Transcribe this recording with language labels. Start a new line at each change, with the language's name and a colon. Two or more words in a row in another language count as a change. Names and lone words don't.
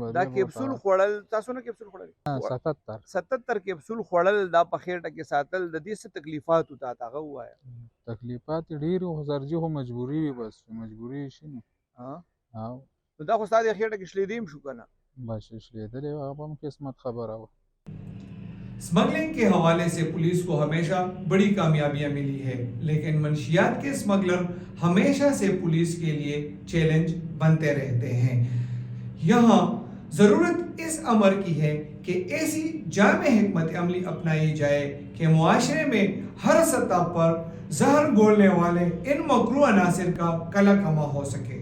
Pashto: دا کیپسول خوړل تاسو نه کیپسول خوړل 77 کیپسول خوړل دا په خېټه کې ساتل د دې څه تکلیفات وتا هغه وایي تکلیفات ډېر خو سرجي خو مجبوري وي بس مجبوري شي نو ها او نو دا خو ستاسو خېټه کې شلیدیم شو کنه بس شلیدلې هغه هم قسمت خبره وه
Urdu: سمگلنگ کے حوالے سے پولیس کو ہمیشہ بڑی کامیابیاں ملی ہے، لیکن منشیات کے سمگلر ہمیشہ سے پولیس کے لیے چیلنج بنتے رہتے ہیں. یہاں ضرورت اس امر کی ہے کہ ایسی جامع حکمت عملی اپنائی جائے کہ معاشرے میں ہر سطح پر زہر گھولنے والے ان مکروہ عناصر کا قلع قمع ہو سکے.